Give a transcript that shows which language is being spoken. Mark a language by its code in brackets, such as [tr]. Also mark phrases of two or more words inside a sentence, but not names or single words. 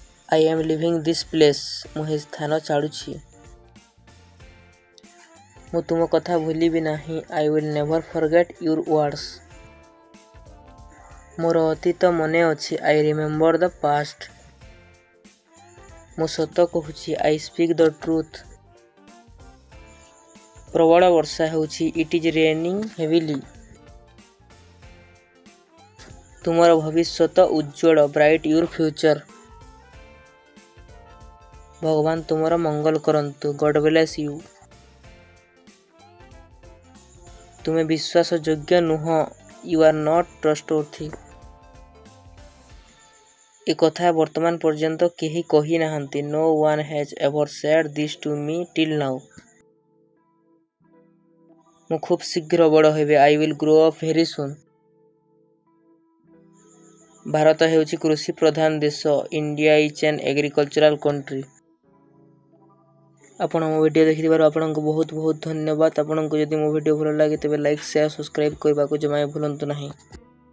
[en] I am leaving this place. [or] ମୁଁ ଏହି ସ୍ଥାନ ଛାଡ଼ୁଛି। ମୁଁ ତୁମ କଥା ଭୁଲିବି ନାହିଁ। [en] I will never forget your words. [or] ମୋର ଅତୀତ ମନେ ଅଛି। [en] I remember the past. [or] ମୁଁ ସତ କହୁଛି। [en] I speak the truth. [or] ପ୍ରବଳ ବର୍ଷା ହେଉଛି। [en] It is raining heavily. [or] ତୁମର ଭବିଷ୍ୟତ ଉଜ୍ଜ୍ୱଳ। [en] Bright your future. [or] ଭଗବାନ ତୁମର ମଙ୍ଗଳ କରନ୍ତୁ। [en] God bless you. [or] ତୁମେ ବିଶ୍ୱାସ ଯୋଗ୍ୟ ନୁହଁ। [en] You are not trustworthy. [or] ଏ କଥା ବର୍ତ୍ତମାନ ପର୍ଯ୍ୟନ୍ତ କେହି କହି ନାହାନ୍ତି। [en] No one has ever said this to me till now. [or] ମୁଁ ଖୁବ୍ ଶୀଘ୍ର ବଡ଼ ହେବି। [en] I will grow up very soon. [or] ଭାରତ ହେଉଛି କୃଷି ପ୍ରଧାନ ଦେଶ। [en] India is an agricultural country. [or] ଆପଣ ମୋ ଭିଡ଼ିଓ ଦେଖିଥିବାରୁ ଆପଣଙ୍କୁ ବହୁତ ବହୁତ ଧନ୍ୟବାଦ। ଆପଣଙ୍କୁ ଯଦି ମୋ ଭିଡ଼ିଓ ଭଲ ଲାଗେ ତେବେ [en] like share subscribe [or] କରିବାକୁ ଜମା ଭୁଲନ୍ତୁ ନାହିଁ।